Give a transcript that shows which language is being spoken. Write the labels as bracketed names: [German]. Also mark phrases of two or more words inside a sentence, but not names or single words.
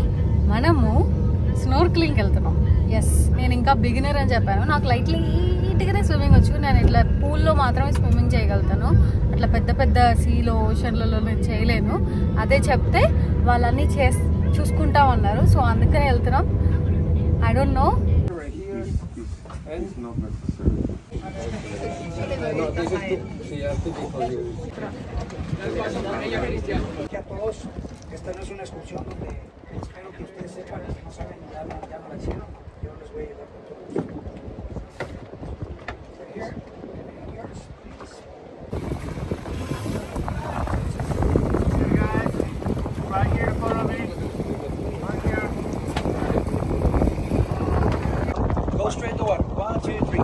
[Telugu] మనము స్నోర్క్లింగ్కి వెళ్తున్నాం. ఎస్, నేను ఇంకా బిగినర్ అని చెప్పాను. నాకు లైట్గానే స్విమ్మింగ్ వచ్చు. నేను ఇట్లా పూల్లో మాత్రమే స్విమ్మింగ్ చేయగలుగుతాను, అట్లా పెద్ద పెద్ద సీలో, ఓషన్లలో నేను చేయలేను. అదే చెప్తే వాళ్ళన్నీ చూసుకుంటా ఉన్నారు. సో అందుకనే వెళ్తున్నాం. [English] I don't know. [Spanish] Que a todos, esta no es una excursión donde espero que ustedes sepan que no saben ya no la hicieron. Yo les voy a ayudar con todo. [English] Here, yours, please. Here guys, right here, follow me. Right here. Go straight to one. 1, 2, 3.